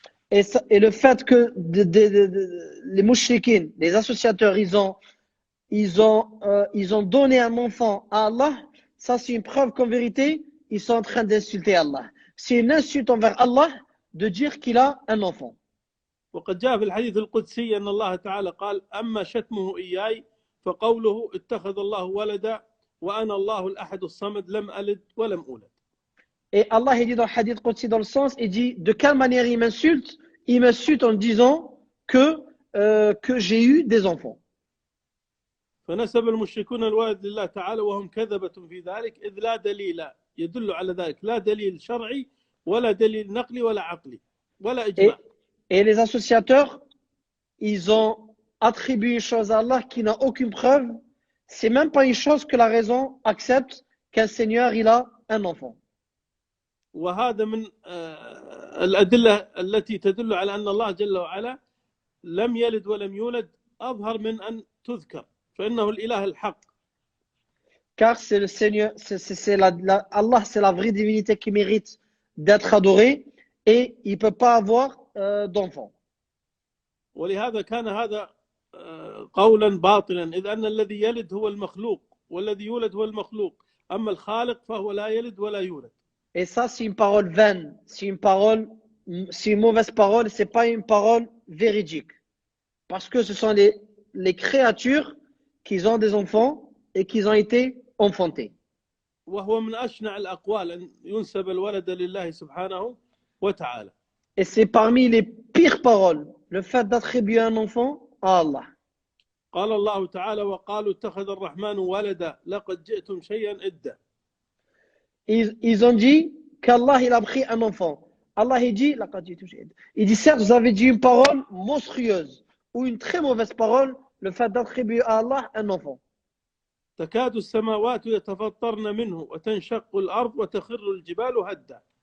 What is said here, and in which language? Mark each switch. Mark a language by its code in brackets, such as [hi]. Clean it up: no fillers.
[fr] Et le fait que les mouchriquins, les associateurs, ils ont donné un enfant à Allah, ça c'est une preuve qu'en vérité, ils sont en train d'insulter Allah. C'est une insulte envers Allah de dire qu'il a un enfant. [ar] وقد جاء في الحديث القدسي أن الله تعالى قال أما شتمه إياي فقوله اتخذ الله ولدا وأنا الله الأحد الصمد لم ألد ولم أولد. [fr] Et Allah il dit dans le hadith Qudsi dans le sens, il dit de quelle manière il m'insulte? Il m'insulte en disant que j'ai eu des enfants. [ar] فنسب المشركون الولد لله تعالى وهم كذبة في ذلك إذ لا دليل يدل على ذلك لا دليل شرعي ولا دليل نقلي ولا عقلي ولا إجماع. [fr] Et les associateurs, ils ont attribué une chose à Allah qui n'a aucune preuve. C'est même pas une chose que la raison accepte qu'un Seigneur il a un enfant. [ar] وهذا من الأدلة التي تدل على أن الله جل وعلا لم يلد ولم يولد أظهر من أن تذكر فإنه الإله الحق. [fr] Car c'est le Seigneur, Allah c'est la vraie divinité qui mérite d'être adorée et il ne peut pas avoir d'enfant. [ar] ولهذا كان هذا قولا باطلا إذ أن الذي يلد هو المخلوق والذي يولد هو المخلوق أما الخالق فهو لا يلد ولا يولد. [fr] Et ça, c'est une parole vaine, c'est une mauvaise parole, c'est pas une parole véridique. Parce que ce sont les créatures qui ont des enfants et qui ont été enfantés. [ar] وهو من أشنع الأقوال أن ينسب الولد لله سبحانه وتعالى. [fr] Et c'est parmi les pires paroles, le fait d'attribuer un enfant à Allah. [ar] قال الله تعالى وقالوا اتخذ الرحمن ولدا لقد جئتم شيئا إدا. [fr] Ils ont dit qu'Allah il a pris un enfant. Allah il dit certes vous avez dit une parole monstrueuse ou une très mauvaise parole, le fait d'attribuer à Allah un enfant. [ar] تكاد السماوات يتفطرن منه وتنشق الأرض وتخر الجبال هدا.